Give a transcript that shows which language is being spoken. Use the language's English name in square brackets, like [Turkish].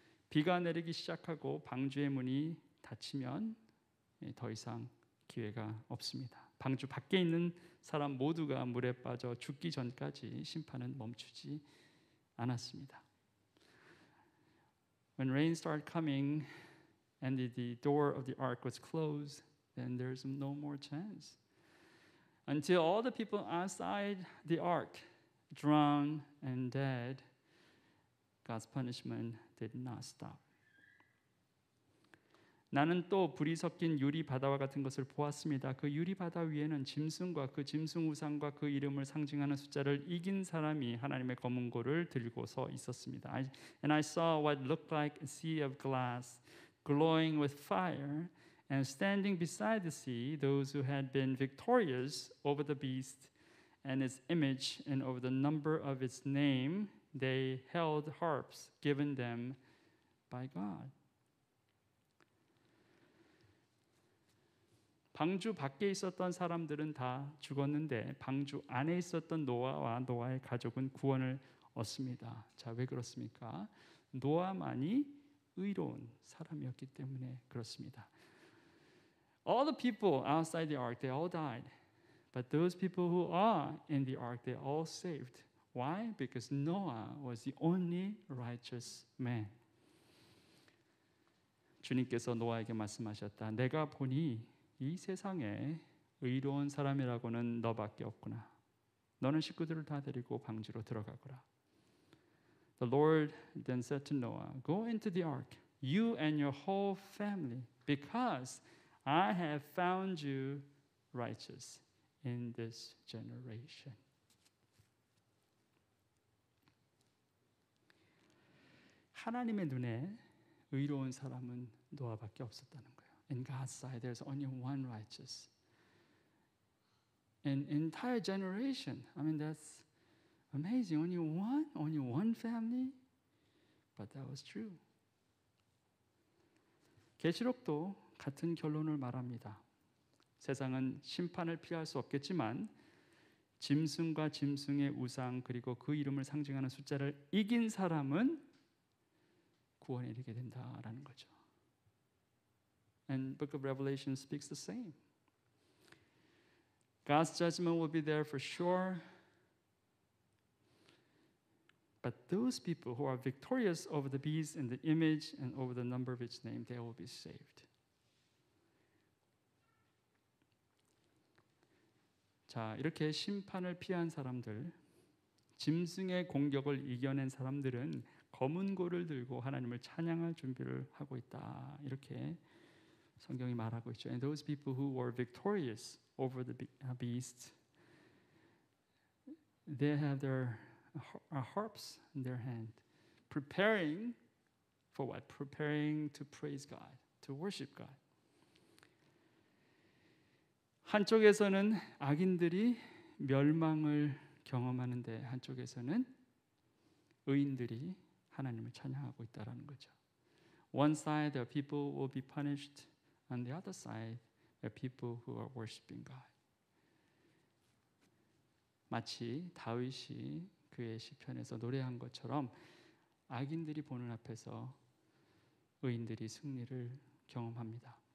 [Korean] 비가 내리기 시작하고 방주의 문이 닫히면 더 이상 기회가 없습니다. 방주 밖에 있는 사람 모두가 물에 빠져 죽기 전까지 심판은 멈추지 않았습니다. [English] When rain started coming and the door of the ark was closed, then there's no more chance. Until all the people outside the ark drowned and dead, God's punishment did not stop. [Korean] 나는 또 불이 섞인 유리 바다와 같은 것을 보았습니다. 그 유리 바다 위에는 짐승과 그 짐승 우상과 그 이름을 상징하는 숫자를 이긴 사람이 하나님의 검은고를 들고 서 있었습니다. [English] And I saw what looked like a sea of glass, glowing with fire, and standing beside the sea, those who had been victorious over the beast and its image and over the number of its name, they held harps given them by God. [Korean] 방주 밖에 있었던 사람들은 다 죽었는데 방주 안에 있었던 노아와 노아의 가족은 구원을 얻습니다. 자, 왜 그렇습니까? 노아만이 의로운 사람이었기 때문에 그렇습니다. [English] All the people outside the ark, they all died. But those people who are in the ark, they all saved. Why? Because Noah was the only righteous man. [Korean] 주님께서 노아에게 말씀하셨다. 내가 보니 이 세상에 의로운 사람이라고는 너밖에 없구나. 너는 식구들을 다 데리고 방주로 들어가거라. [English] The Lord then said to Noah, Go into the ark, you and your whole family, because I have found you righteous in this generation. [Korean] 하나님의 눈에 의로운 사람은 노아밖에 없었다는 거예요. [English] In God's sight, there's only one righteous. An entire generation. I mean, that's amazing. Only one family. But that was true. [Korean] 계시록도 같은 결론을 말합니다. 세상은 심판을 피할 수 없겠지만 짐승과 짐승의 우상 그리고 그 이름을 상징하는 숫자를 이긴 사람은 구원에 이르게 된다라는 거죠. [English] And Book of Revelation speaks the same. God's judgment will be there for sure. But those people who are victorious over the beast and the image and over the number of its name, they will be saved. [Korean] 자, 이렇게 심판을 피한 사람들, 짐승의 공격을 이겨낸 사람들은 검은 고를 들고 하나님을 찬양할 준비를 하고 있다. 이렇게 성경이 말하고 있죠. [English] And those people who were victorious over the beast, they have their harps in their hand, preparing for what? Preparing to praise God, to worship God. [Korean] 한쪽에서는 악인들이 멸망을 경험하는데 한쪽에서는 의인들이 하나님을 찬양하고 있다라는 거죠. [English] One side, the people will be punished. On the other side, the people who are worshiping God. [Korean] 마치 다윗이 그의 시편에서 노래한 것처럼 악인들이 보는 앞에서 의인들이 승리를 경험합니다.